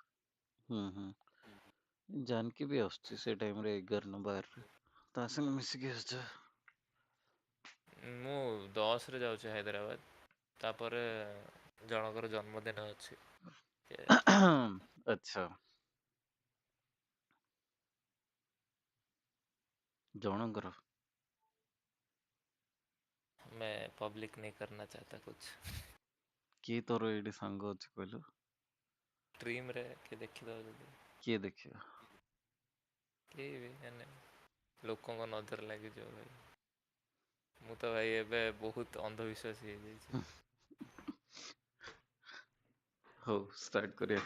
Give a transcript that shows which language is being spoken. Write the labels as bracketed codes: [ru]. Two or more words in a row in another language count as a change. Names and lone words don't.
[or] ଜାନକୀ ବି ଆସୁଛି ସେ ଟାଇମରେ 11 ନା 12ରେ ତା ସାଙ୍ଗେ ମିଶିକି ଆସିଛ। ମୁଁ 10ରେ ଯାଉଛି ହାଇଦ୍ରାବାଦ ତାପରେ ଜଣଙ୍କର ଜନ୍ମଦିନ ଅଛି। ଆଚ୍ଛା। ଜଣଙ୍କର? [hi] मैं पब्लिक नहीं करना चाहता कुछ। [or] କିଏ ତୋର ଏଇଠି ସାଙ୍ଗ ଅଛି କହିଲୁ? ଷ୍ଟ୍ରିମରେ କିଏ ଦେଖିଦବ ଯଦି। କିଏ ଦେଖିବ? କେହି ବି ମାନେ ଲୋକଙ୍କ ନଜର ଲାଗିଯିବ ଭାଇ। ମୁଁ ତ ଭାଇ ଏବେ ବହୁତ ଅନ୍ଧବିଶ୍ୱାସୀ ହେଇଯାଇଛି। ହଉ ଷ୍ଟାର୍ଟ କରିବା।